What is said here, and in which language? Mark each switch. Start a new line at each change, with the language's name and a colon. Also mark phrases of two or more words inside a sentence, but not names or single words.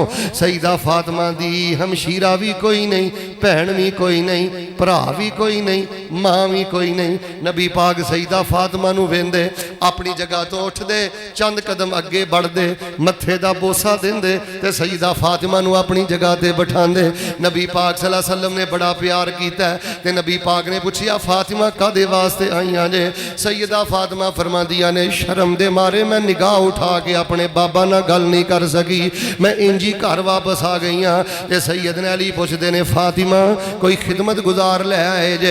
Punjabi: سیدہ فاطمہ دی ہمشیرہ بھی کوئی نہیں، بھین بھی کوئی نہیں، بھرا بھی کوئی نہیں، ماں بھی کوئی نہیں. نبی پاک سیدہ فاطمہ نوں ویندے، اپنی جگہ توں اٹھدے، چند قدم اگے بڑھدے، متھے دا بوسہ دیندے تے سیدہ فاطمہ نوں اپنی جگہ تے بٹھاندے. نبی پاک
Arabic: صلى الله عليه وسلم
Punjabi: نے بڑا پیار کیتا تے نبی پاک نے پچھیا، فاطمہ کاہدے واسطے آئیاں جے? سیدہ فاطمہ فرماندیاں نے، شرم دے مارے میں نگاہ اٹھا کے اپنے بابا نال گل نہیں کر سکی، میں اینجی گھر واپس آ گئی ہاں. تے سیدنا علی پچھدے نے، فاطمہ کوئی خدمت گزار لے آئے جے?